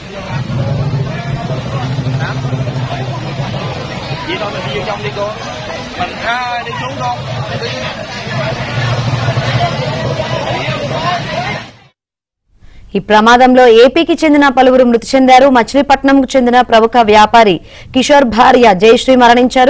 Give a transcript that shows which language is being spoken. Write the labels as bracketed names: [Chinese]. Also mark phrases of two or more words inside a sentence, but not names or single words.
[Vietnamese] Hả? Vậy thôi mình đi vô trong đi cô. Mình đi xuống con. [Telugu] ఈ ప్రమాదంలో ఏపీకి చెందిన పలువురు మృతి చెందారు. మచిలీపట్నంకు చెందిన ప్రముఖ వ్యాపారి కిషోర్ భార్య జయశ్రీ మరణించారు.